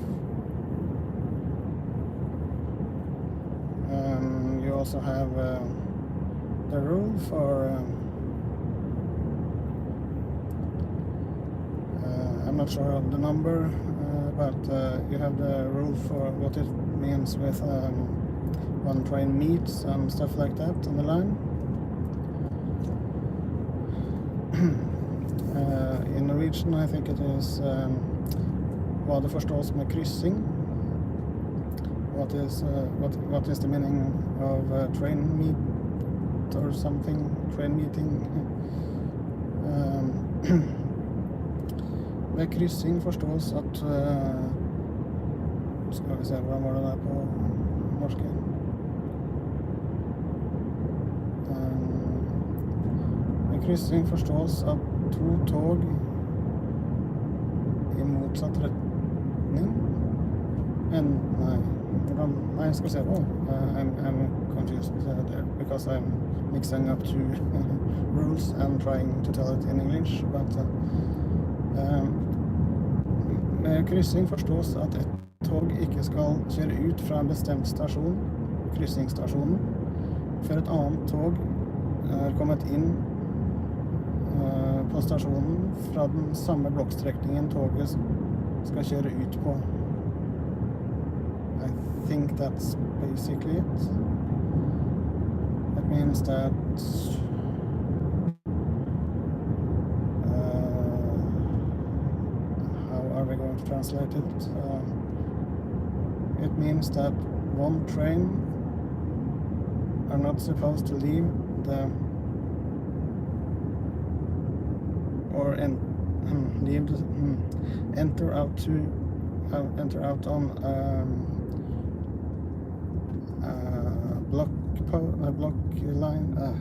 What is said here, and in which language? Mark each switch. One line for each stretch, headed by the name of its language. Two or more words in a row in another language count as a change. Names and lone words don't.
English: You also have the rule for I'm not sure of the number, but you have the rule for what it means with when train meets and stuff like that on the line. In Norwegian, I think it is
Norwegian: hva det forstås med kryssing.
English: What is the meaning of train meet or something, train meeting.
Norwegian: Med kryssing forstås at skal vi se, hvordan var det der på norsk? Med kryssing forstås at to tog i motsatt retning. I skal se på.
English: I'm confused there because I'm mixing up two rules and trying to tell it in English, but
Norwegian: med kryssing forstås at et tog ikke skal kjøre ut fra en bestemt stasjon, kryssingsstasjonen, før et annet tog er kommet inn på stasjonen fra den samme blokkstrekningen toget skal kjøre ut på.
English: I think that's basically it. That means that how are we going to translate it? It means that one train are not supposed to leave the or enter out on block line.